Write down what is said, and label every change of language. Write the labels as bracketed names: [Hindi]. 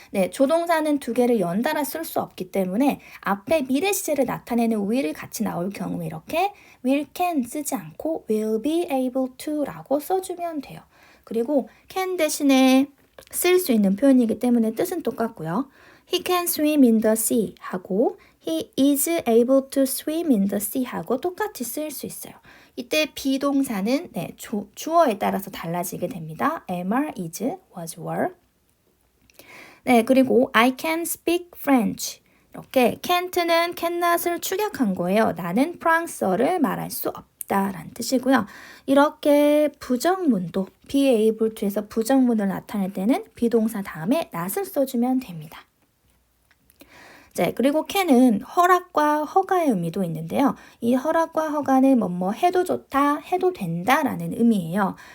[Korean] 조동사는 두 개를 연달아 쓸 수 없기 때문에 앞에 미래 시제를 나타내는 will이 같이 나올 경우에 이렇게 will can 쓰지 않고 will be able to 라고 써주면 돼요. 그리고 can 대신에 쓸 수 있는 표현이기 때문에 뜻은 똑같고요. [English] He can swim in the sea [Korean] 하고 [English] He is able to swim in the sea [Korean] 하고 똑같이 쓸 수 있어요. 이때 비동사는 주어에 따라서 달라지게 됩니다. [English] am, are, is, was, were. 그리고 I can speak French. [Korean] 이렇게 can't는 cannot을 축약한 거예요. 나는 프랑스어를 말할 수 없다라는 뜻이고요. 이렇게 부정문도 be able to에서 부정문을 나타낼 때는 비동사 다음에 not을 써주면 됩니다. 그리고 can은 허락과 허가의 의미도 있는데요. 이 허락과 허가는 뭐뭐 해도 좋다, 해도 된다라는 의미예요.